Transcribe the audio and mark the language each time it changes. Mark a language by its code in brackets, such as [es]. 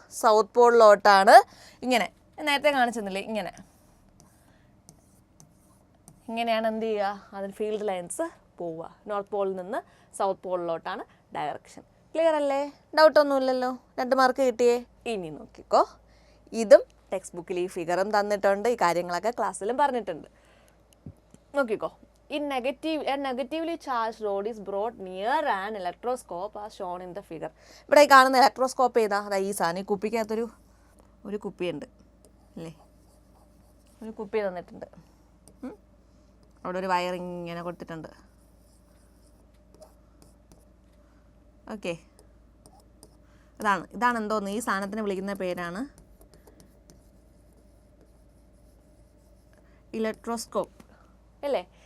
[ml] South പോളിലോട്ടാണ്. ഇങ്ങനെ നേരത്തെ കാണിച്ചെന്നില്ലേ, ഇങ്ങനെയാണ് എന്ത് ചെയ്യുക, അതിന് ഫീൽഡ് ലൈൻസ് പോവുക. നോർത്ത് പോളിൽ നിന്ന് സൗത്ത് പോളിലോട്ടാണ് ഡയറക്ഷൻ. ക്ലിയർ അല്ലേ? ഡൗട്ടൊന്നുമില്ലല്ലോ? 2 മാർക്ക് കിട്ടിയേ. ഇനി നോക്കിക്കോ, ഇതും ടെക്സ്റ്റ് ബുക്കിൽ ഈ ഫിഗറും തന്നിട്ടുണ്ട്, ഈ കാര്യങ്ങളൊക്കെ ക്ലാസ്സിലും പറഞ്ഞിട്ടുണ്ട്. നോക്കിക്കോ, [en] a negatively charged rod is brought near an electroscope as shown in the figure. [ml] ഇവിടെ ഈ കാണുന്ന ഇലക്ട്രോസ്കോപ്പ് ഏതാ? അതാ ഈ സാധനം. ഈ കുപ്പിക്കകത്തൊരു കുപ്പിയുണ്ട് അല്ലേ, ഒരു കുപ്പി തന്നിട്ടുണ്ട്. അവിടെ ഒരു വയറിങ് ഇങ്ങനെ കൊടുത്തിട്ടുണ്ട്. ഓക്കെ, ഇതാണ് എന്തോന്ന്, ഈ സാധനത്തിന് വിളിക്കുന്ന പേരാണ് ഇലക്ട്രോസ്കോപ്പ് അല്ലേ.